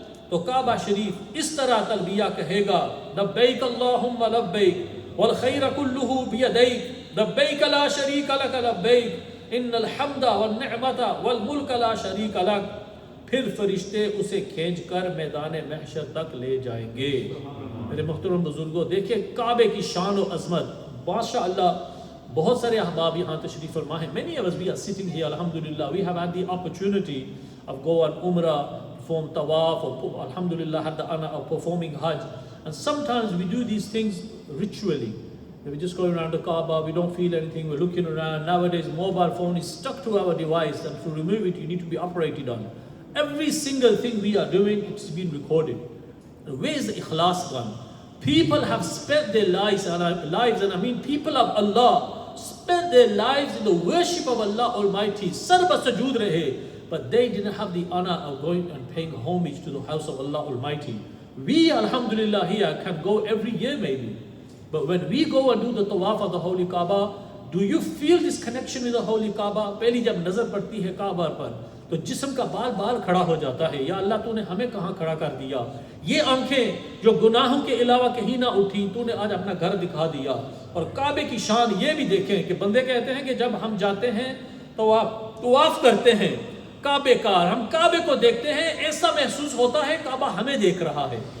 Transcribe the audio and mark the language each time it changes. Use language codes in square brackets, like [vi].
[ur] تو کعبہ شریف اس طرح تلبیہ کہے گا، [ar] لبیک اللہم لبیک والخیر کلہ بیدیک لبیک لا شریک لک [ur] لبیک ان الحمد والنعمت والملک لا شریک لک۔ پھر فرشتے اسے کھینچ کر میدان محشر تک لے جائیں گے۔ میرے محترم بزرگوں، دیکھیں کعبے کی شان و عظمت، ماشاء اللہ۔ بہت سارے احباب یہاں تشریف فرما ہیں. [en] Many of us, we are sitting here, alhamdulillah, we have had the opportunity of go on umrah, perform tawaf, or alhamdulillah had the honor of performing hajj. And sometimes we do these things ritually. We just go around the Kaaba, we don't feel anything, we're looking around. Nowadays mobile phone is stuck to our device, and to remove it you need to be operated on. Every single thing we are doing, it's been recorded. Where is the ikhlas gone? People have spent their lives, and I mean people of Allah spent their lives in the worship of Allah Almighty, [ur] sarba sujood rahe, [en] but they didn't have the honor of going and paying homage to the house of Allah Almighty. We, alhamdulillah, here can go every year maybe, but when we go and do the tawaf of the Holy Kaaba, do you feel this connection with the Holy Kaaba? [ur] پہلی جب نظر پڑتی ہے کعبہ پر تو جسم کا بال بال کھڑا ہو جاتا ہے. یا اللہ تو نے ہمیں کہاں کھڑا کر دیا. یہ آنکھیں جو گناہوں کے علاوہ کہیں نہ اٹھی, تو نے آج اپنا گھر دکھا دیا. اور کعبے کی شان یہ بھی دیکھیں کہ بندے کہتے ہیں کہ جب ہم جاتے ہیں طواف کرتے ہیں کعبے کا, ہم کعبے کو دیکھتے ہیں, ایسا محسوس ہوتا ہے کعبہ ہمیں دیکھ رہا ہے.